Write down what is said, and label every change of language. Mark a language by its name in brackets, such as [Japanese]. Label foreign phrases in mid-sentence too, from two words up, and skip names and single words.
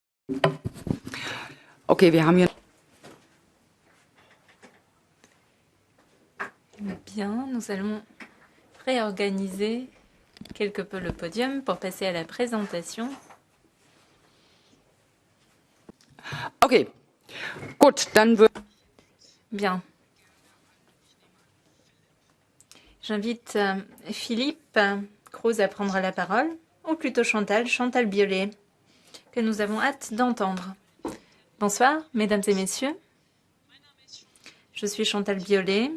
[German] Okay, wir haben hier. [French] Bien, nous allons réorganiser quelque peu le podium pour passer à la présentation. [German] Okay, gut, dann wird. [French] Bien. J'invite Philippe Cruz à prendre la parole, ou plutôt Chantal Biolay, que nous avons hâte d'entendre. Bonsoir, mesdames et messieurs. Je suis Chantal Biolay.